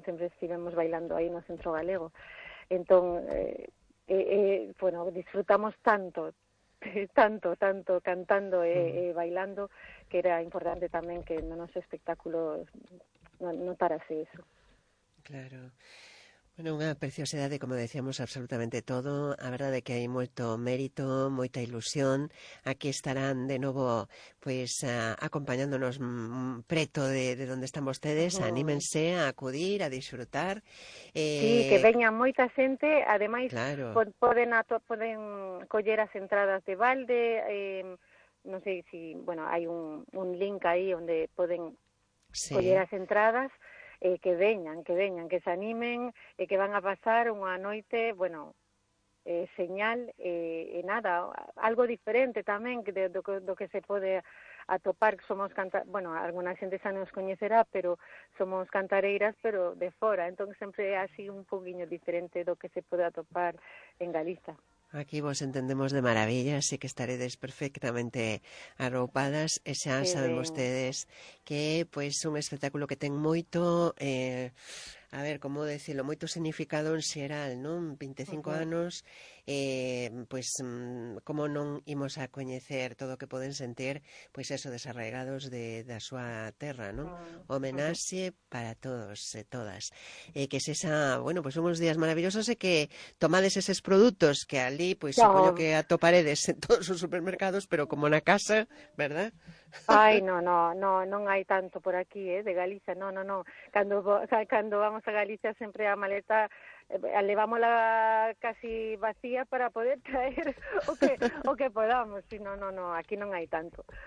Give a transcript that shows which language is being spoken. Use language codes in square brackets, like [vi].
[es] Siempre estivemos bailando ahí en el centro galego. Entonces, bueno, disfrutamos tanto, tanto, tanto cantando y bailando, que era importante también que en nuestro espectáculo notarase eso. Claro. [gl] Bueno, unha preciosidade, como decíamos, absolutamente todo. A verdade é que hai moito mérito, moita ilusión. Aquí estarán de novo pues, acompañándonos preto de donde están vostedes. Anímense a acudir, a disfrutar. Sí, que veña moita xente. Ademais, claro. poden coller as entradas de balde. Non sei se, bueno, hai un link aí onde poden sí. coller as entradas. Que veñan, que se animen, que van a pasar unha noite, bueno, señal, nada, algo diferente tamén do que se pode atopar. Somos bueno, alguna xente xa nos coñecerá, pero somos cantareiras, pero de fora, entón sempre é así un poquinho diferente do que se pode atopar en Galiza. Aquí vos entendemos de maravilla, así que estaredes perfectamente arropadas. E xa saben vostedes que pues, un espectáculo que ten moito, a ver, como decirlo, moito significado en xeral, non? 25 anos, pues, como non imos a coñecer todo o que poden sentir, pues eso, desarraigados da súa terra, non? Homenaxe para todos e todas. Que se xa, bueno, pues unos días maravillosos e que tomades eses produtos que ali, pues [es] ya. [gl] Supoño que atoparedes en todos os supermercados, pero como na casa, ¿verdad? Ay, non hai tanto por aquí, de Galicia, no. Cando vamos a Galicia sempre a maleta, levámola casi vacía para poder traer o que podamos, si no, aquí non hai tanto.